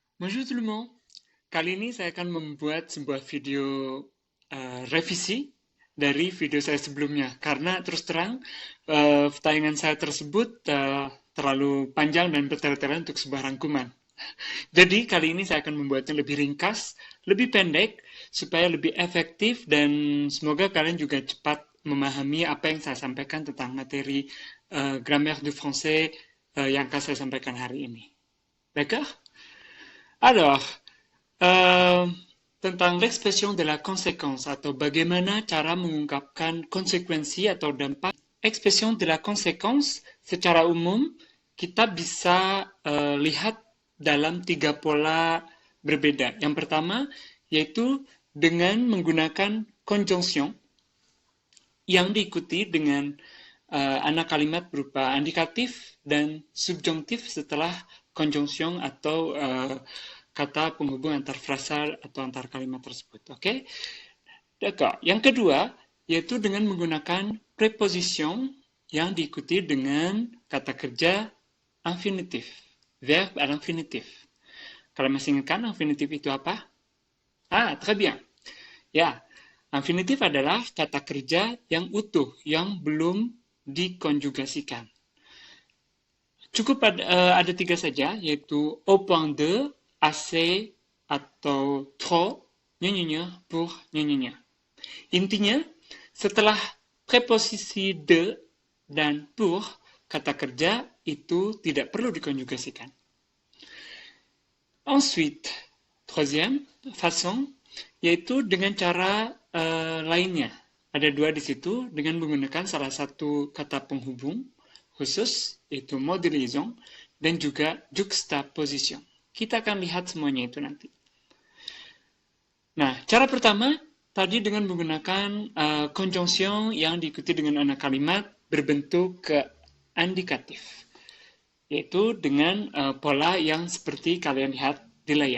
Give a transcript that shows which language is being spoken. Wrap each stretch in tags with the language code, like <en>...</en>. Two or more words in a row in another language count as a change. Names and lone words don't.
<fr>Bonjour tout le monde.</fr> <id>Kali ini saya akan membuat sebuah video revisi dari video saya sebelumnya karena terus terang tayangan saya tersebut terlalu panjang dan bertele-tele untuk sebuah rangkuman. Jadi kali ini saya akan membuatnya lebih ringkas, lebih pendek supaya lebih efektif dan semoga kalian juga cepat memahami apa yang saya sampaikan tentang materi</id> <fr>grammaire du français</fr> <id>yang akan saya sampaikan hari ini.</id> <fr>D'accord? Alors,</fr> <id>Eh, tentang</id> <fr>l'expression de la conséquence</fr> <id>atau bagaimana cara mengungkapkan konsekuensi atau dampak.</id> <fr>Expression de la conséquence</fr> <id>secara umum kita bisa lihat dalam tiga pola berbeda. Yang pertama yaitu dengan menggunakan conjunction yang diikuti dengan anak kalimat berupa indikatif dan subjunktif setelah conjunction atau kata penghubung antar frasa atau antar kalimat tersebut. Oke? Okay? Yang kedua, yaitu dengan menggunakan preposition yang diikuti dengan kata kerja infinitif.</id> <fr>Verb à l'infinitif.</fr> <id>Kalau masih ingat kan infinitif itu apa?</id> <fr>Ah, très bien.</fr> <id>Ya, infinitif adalah kata kerja yang utuh, yang belum dikonjugasikan. Cukup ada tiga saja, yaitu</id> <fr>au point de,</fr> <id>assez, atau trop, nyanyinya, pour, nyanyinya. Intinya, setelah preposisi de dan pour, kata kerja itu tidak perlu dikonjugasikan.</id> <fr>Ensuite, troisième façon,</fr> <id>yaitu dengan cara lainnya. Ada dua di situ, dengan menggunakan salah satu kata penghubung khusus, yaitu</id> <fr>mot de liaison,</fr> <id>dan juga juxtaposition. Kita akan lihat semuanya itu nanti. Nah, cara pertama, tadi dengan menggunakan conjunction yang diikuti dengan anak kalimat berbentuk indikatif, yaitu dengan pola yang seperti kalian lihat di layar.</id>